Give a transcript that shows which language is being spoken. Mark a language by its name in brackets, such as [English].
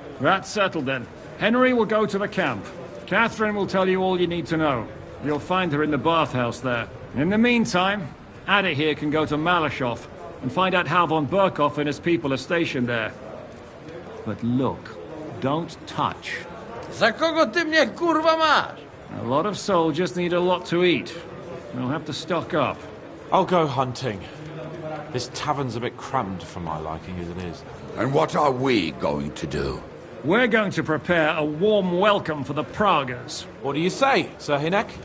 [English] That's settled then. Henry will go to the camp. Catherine will tell you all you need to know. You'll find her in the bathhouse there. In the meantime, Ada here can go to Malishov and find out how von Berkov and his people are stationed there. But look, don't touch. [Polish] Za kogo ty mnie kurwa masz? [English] A lot of soldiers need a lot to eat. We'll have to stock up. I'll go hunting. This tavern's a bit crammed for my liking as it is. And what are we going to do? We're going to prepare a warm welcome for the Pragas. What do you say, Sir Hinek?